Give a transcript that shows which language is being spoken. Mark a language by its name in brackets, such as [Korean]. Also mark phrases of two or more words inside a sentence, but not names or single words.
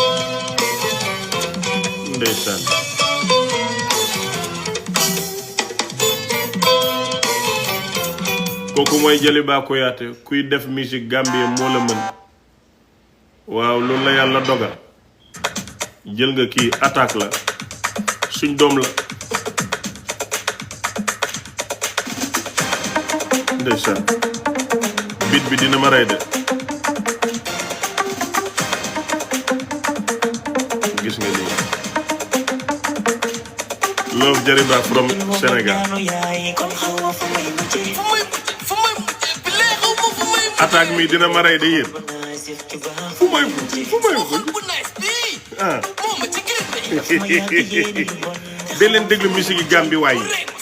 [Wolof] ndeysaan kooku mooy Jaliba Kuyateh kuy def musique Gambie moo la mën waaw loolu la yàlla dogal jël nga kii attaque la suñ doom la ndeysaan bit bi dina ma rey de gis nga lii [English] love Jaliba from Sénégal [Wolof] attaque mi dina ma rey de yéen fu may de leen déglu musique yi Gambie waay yi